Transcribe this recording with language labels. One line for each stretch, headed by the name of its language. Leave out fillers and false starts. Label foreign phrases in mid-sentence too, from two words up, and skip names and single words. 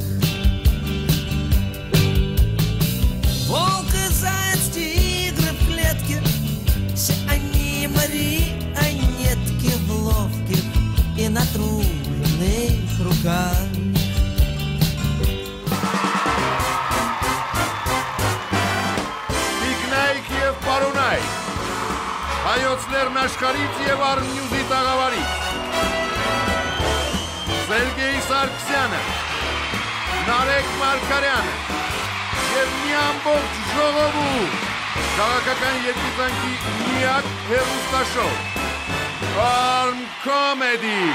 Russian: Волк и заяц, тигры в клетке, все они марионетки в ловких и натруженных руках.
Armenian: Տիկնայք և պարունայք, հայոցներն աշխարից և Armnews-ի տաղավարից, Սերգեյ Սարգսյանը, Նարեկ Մարգարյանը և մի ամբողջ ժողովուրդ քաղաքական երկիծանքի միակ հեռուստաշոու Arm Comedy։